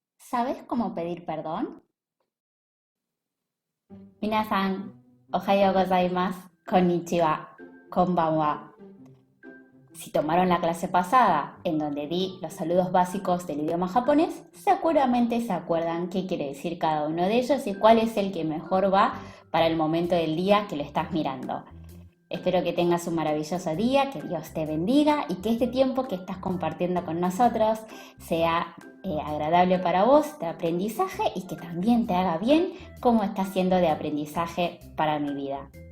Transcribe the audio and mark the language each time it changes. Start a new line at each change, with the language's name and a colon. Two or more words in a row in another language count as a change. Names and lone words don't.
Spanish: ¿Sabes cómo pedir perdón?
Japanese: 皆さん、おはようございます、こんにちは、こんばんは.
Spanish: Si tomaron la clase pasada, en donde di los saludos básicos del idioma japonés, seguramente se acuerdan qué quiere decir cada uno de ellos y cuál es el que mejor va para el momento del día que lo estás mirando. Espero que tengas un maravilloso día, que Dios te bendiga y que este tiempo que estás compartiendo con nosotros sea agradable para vos, de aprendizaje, y que también te haga bien como está siendo de aprendizaje para mi vida.